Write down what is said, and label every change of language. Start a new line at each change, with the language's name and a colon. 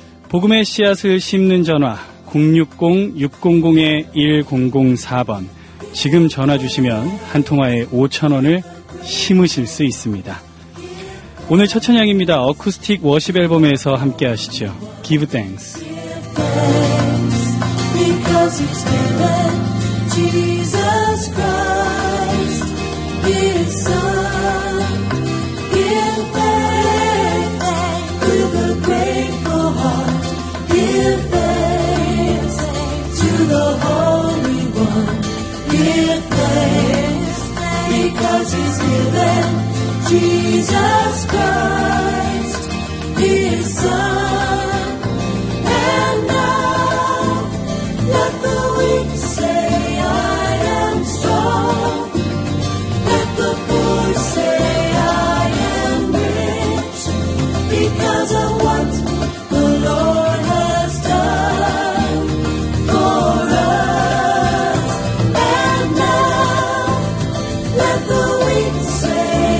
Korean: 복음의 씨앗을 심는 전화 060-600-1004번 지금 전화 주시면 한 통화에 5,000원을 심으실 수 있습니다. 오늘 첫 찬양입니다. 어쿠스틱 워십 앨범에서 함께 하시죠.
English: Give Thanks. Because it's given Jesus Christ His Son. Give thanks with a grateful heart. Give thanks to the Holy One. Give thanks because He's given Jesus Christ, His Son. And now, let the weak say, I am strong. Let the poor say, I am rich. Because of what the Lord has done for us. And now, let the weak say,